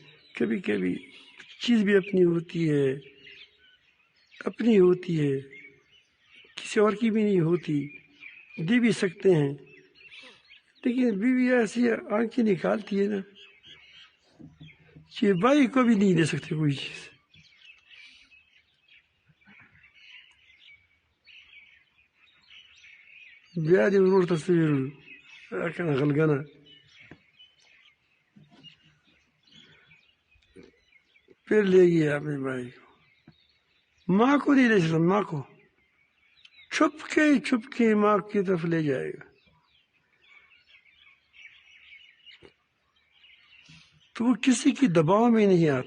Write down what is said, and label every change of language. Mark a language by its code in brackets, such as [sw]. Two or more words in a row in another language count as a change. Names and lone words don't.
[ur] کبھی کبھی چیز بھی اپنی ہوتی ہے، اپنی ہوتی ہے، کسی اور کی بھی نہیں ہوتی، دے بھی سکتے ہیں. لیکن بیوی ایسی آنکھیں نکالتی ہے نا کہ بھائی کو بھی نہیں دے سکتے کوئی چیز. [ps] بیا دې ورور ته څه ویل کنه غلګنه [ur] پھر لے گیا اپنے بھائی کو. ماں کو نہیں لے سکتا، ماں کو چھپ کے ماں کی طرف لے جائے گا. تو وہ کسی کی دباؤ میں نہیں آتا.